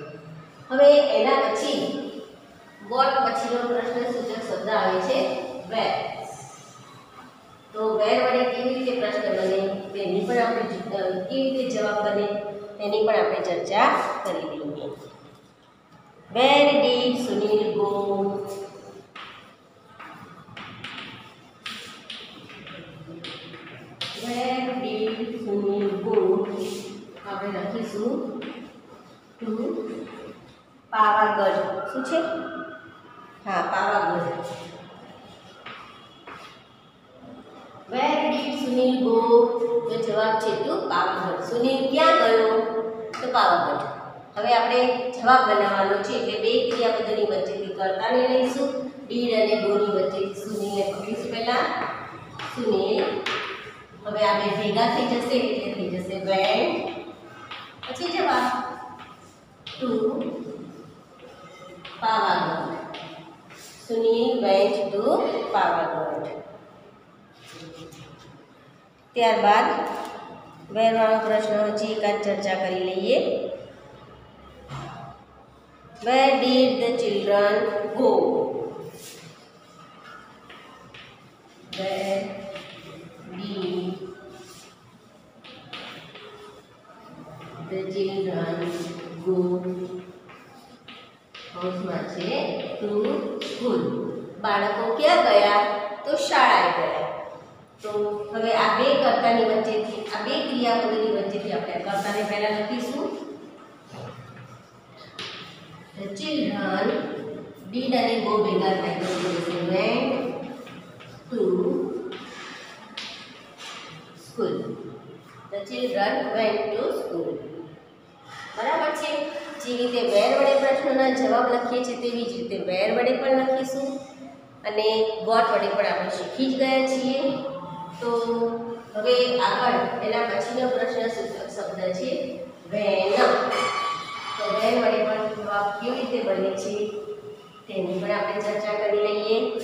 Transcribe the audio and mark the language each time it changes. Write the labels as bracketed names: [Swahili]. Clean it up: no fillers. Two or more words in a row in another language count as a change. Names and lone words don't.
[Gujarati] હવે એના પછી વોટ પછીનો પ્રશ્ન સૂચક શબ્દ આવે છે વેર. તો વેર વડે કેવી રીતે પ્રશ્ન બને તેની પણ આપણે કેવી રીતે જવાબ બને તેની પણ આપણે ચર્ચા કરી લઈએ. [English] Where did સુનિલ go? Where did Sunil go? [Gujarati] આપણે લખીશું to પાવાગઢ. શું છે? હા, પાવાગઢ. [English] Where did Sunil go? [Gujarati] તો જવાબ છે to પાવાગઢ. સુનિલ ક્યાં ગયો? તો પાવાગઢ. હવે આપણે જવાબ બનાવવાનો છે એટલે બે ક્રિયાપદોની વચ્ચેથી કર્તાને લઈશું. ડીડ અને ગોની વચ્ચેથી સુનિલને પકડીશું. પહેલા સુનિલ. હવે આ બે ભેગા થઈ જશે એટલે થઈ જશે વેન્ટ. પછી જવાબ ટુ પાવાગઢ. [English] સુનિલ વેન્ટ ટુ પાવાગઢ. [Gujarati] ત્યારબાદ વેરવાળો પ્રશ્ન હજી એકાદ ચર્ચા કરી લઈએ. [English] Where did the children go? Where did the children go? [Gujarati] કૌંસમાં છે [English] to school. [Gujarati] બાળકો ક્યાં ગયા? તો શાળાએ ગયા. તો હવે આ બે કર્તાની વચ્ચેથી આ બે ક્રિયાપદોની વચ્ચેથી આપણે કર્તાને પહેલા લખીશું. [English] The children did અને go [Gujarati] ભેગા થાય તો [English] went to children went to school. [Gujarati] બરાબર છે. જે રીતે વેર વડે પ્રશ્નના જવાબ લખીએ છીએ તેવી જ રીતે વેર વડે પણ લખીશું અને વોટ વડે પણ આપણે શીખી જ ગયા છીએ. તો હવે આગળ એના પછીનો પ્રશ્ન સૂચક શબ્દ છે વેન. તો વેન વડે પણ જવાબ કેવી રીતે બને છે તેની પણ આપણે ચર્ચા કરી લઈએ.